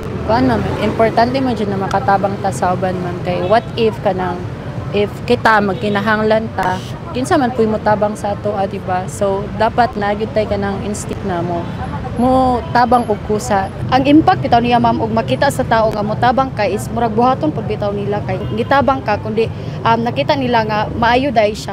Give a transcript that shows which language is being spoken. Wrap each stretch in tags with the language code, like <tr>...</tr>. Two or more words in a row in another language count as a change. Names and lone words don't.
<ceb>kuan man, importante man jud na makatabang ta sa uban man kay</ceb> <en>what if</en> <ceb>kanang if kita magkinahanglan ta kinsa man puy mo tabang sa ato, di ba? So dapat na gyud tay kanang instinct na mo tabang og kusa. Ang impact bitaw niya ma'am og makita sa tao nga motabang ka is murag buhaton pud bitaw nila kay gitabang ka kundi nakita nila nga maayo dai siya.</ceb>